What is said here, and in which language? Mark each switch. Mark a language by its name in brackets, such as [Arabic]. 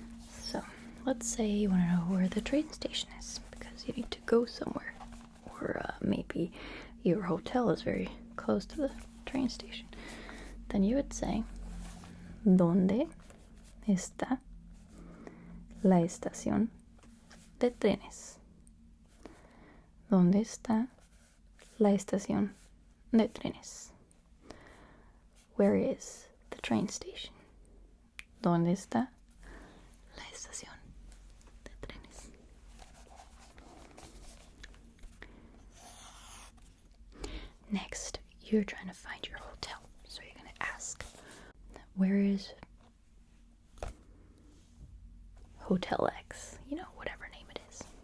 [English] So, let's say you want to know where the train station is because you need to go somewhere. Or maybe your hotel is very close to the train station. Then you would say, [Spanish] ¿Dónde está la estación de trenes? ¿Dónde está la estación de trenes? [English] Where is the train station? [Spanish] ¿Dónde está la estación de trenes? [English] Next, you're trying to find your hotel. So you're going to ask, where is Hotel X? You know, whatever name it is.